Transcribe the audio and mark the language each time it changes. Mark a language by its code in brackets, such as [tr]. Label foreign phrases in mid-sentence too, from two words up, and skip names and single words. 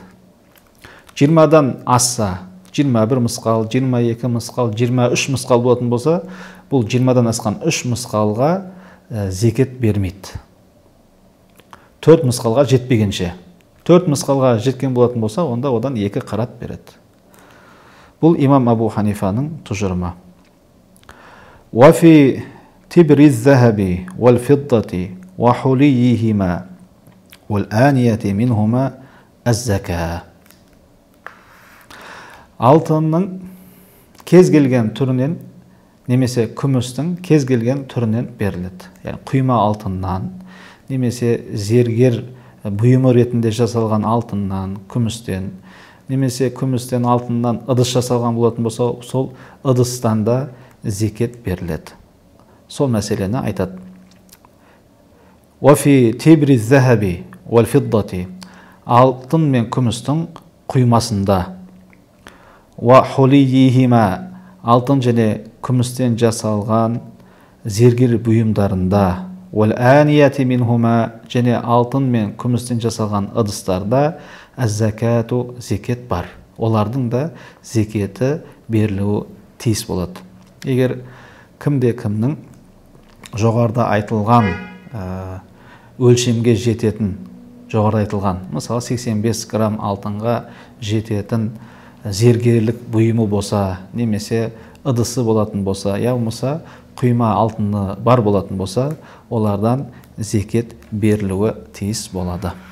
[kk] 20-дан асса, 21 мысқал, 22 мысқал, 23 мысқал болатын болса, бұл 20-дан асқан 3 мысқалға зекет бермейді. 4 мысқалға жетпегенше. 4 мысқалға жеткен болатын болса, онда одан 2 қарат береді. Бұл имам Абу Ханифаның тұжырымы. [ar] وفي تبر الذهب والفضة وحليهما والآنية منهما الزكاة. [kk] Алтынның кез келген түрінен немесе күмістің кез келген түрінен беріледі. Яғни құйма алтыннан немесе зергер бұйымы ретінде жасалған алтыннан, күмістен, немесе күмістен алтыннан ыдыс жасалған болатын болса, сол ыдыстан да зекет беріледі. Сол мәселені айтады. [ar] وفي تبر الذهب والفضة, [kk] алтын мен күмістің құймасында, وحليهما, алтын және күмістен жасалған зергер бұйымдарында, [ar] والآنية منهما, [kk] және алтын мен күмістен жасалған ыдыстарда az-закату, зекет бар. Олардың да зекеті берілуі тиіс болады. Егер кімде-кімнің жоғарыда айтылған өлшемге жететін, жоғарыда айтылған, мысалы 85 грамм алтынға жететін зергерлік бұйымы болса, немесе ыдысы болатын болса, я болмаса құйма алтыны бар болатын болса, олардан зекет берілуі тиіс болады.